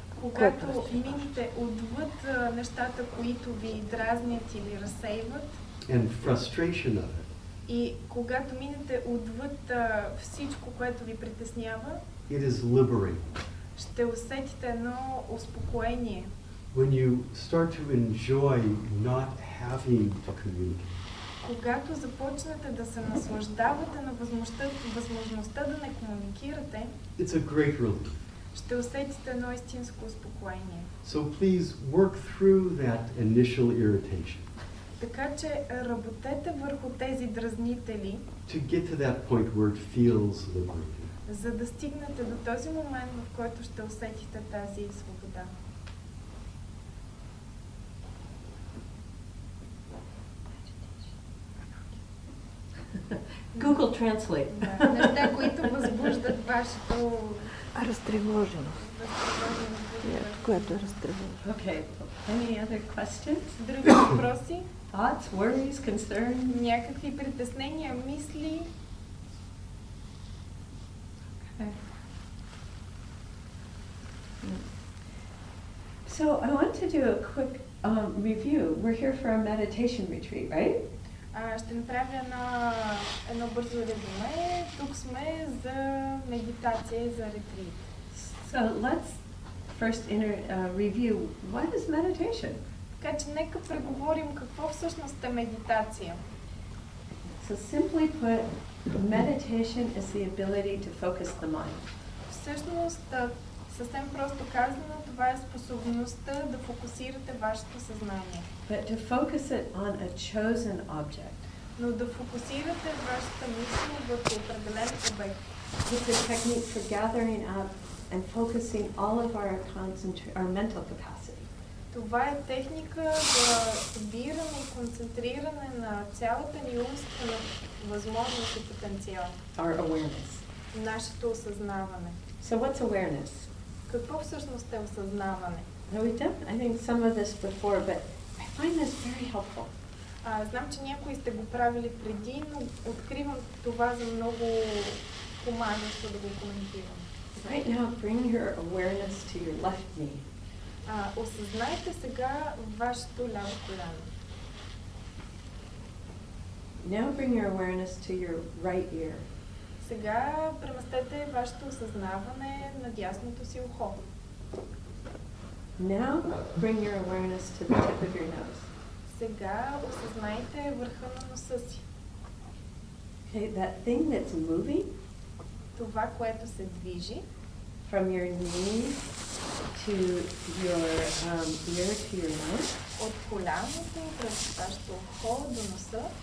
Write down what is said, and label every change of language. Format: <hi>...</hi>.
<bg>Когато минете отвъд нещата, които ви дразнят или разсейват,</bg> <en>and frustration of it,</en> <bg>и когато минете отвъд всичко, което ви притеснява,</bg> <en>it is liberating.</en> <bg>ще усетите едно успокоение.</bg> <en>When you start to enjoy not having to communicate,</en> <bg>Когато започнете да се наслаждавате на възможността да не комуникирате,</bg> <en>it's a great relief.</en> <bg>ще усетите едно истинско успокоение.</bg> <en>So please work through that initial irritation</en> <bg>Така че работете върху тези дразнители,</bg> <en>to get to that point where it feels liberating.</en> <bg>за да стигнете до този момент, в който ще усетите тази свобода.</bg> <en>Google Translate.</en> <bg>Да, неща, които възбуждат вашето Разтревоженост. възбуждане. Което е разтревожено.</bg> <en>Okay. Any other questions?</en> <bg>Други въпроси?</bg> <en>Thoughts, worries, concerns?</en> <bg>Някакви притеснения, мисли?</bg> <en>Okay. So I want to do a quick review. We're here for a meditation retreat, right?</en> <bg>Ще направя едно бързо резюме. Тук сме за медитация и за ретрит.</bg> <en>So let's first review what is meditation.</en> <bg>Така че нека преговорим какво всъщност е медитация.</bg> <en>So simply put, meditation is the ability to focus the mind.</en> <bg>Всъщност, съвсем просто казано, това е способността да фокусирате вашето съзнание.</bg> <en>But to focus it on a chosen object.</en> <bg>Но да фокусирате вашата мисъл върху определен обект.</bg> <en>It's a technique for gathering up and focusing all of our mental capacity.</en> <bg>Това е техника за събиране и концентриране на цялата ни умствена възможност и потенциал.</bg> <en>Our awareness.</en> <bg>Нашето осъзнаване.</bg> <en>So what's awareness?</en> <bg>Какво всъщност е осъзнаване?</bg> <en>Now we've done, I think, some of this before, but I find this very helpful.</en> <bg>Знам, че някои сте го правили преди, но откривам това за много помагащо да го коментирам.</bg> <en>Right now, bring your awareness to your left knee.</en> <bg>Осъзнайте сега вашето ляво коляно.</bg> <en>Now bring your awareness to your right ear.</en> <bg>Сега преместете вашето осъзнаване на дясното си ухо.</bg> <en>Now bring your awareness to the tip of your nose.</en> <bg>Сега осъзнайте върха на носа си.</bg> <en>Okay, that thing that's moving</en> <bg>Това, което се движи</bg> <en>from your knee to your ear to your nose,</en> <bg>от коляното през вашето ухо до носа,</bg>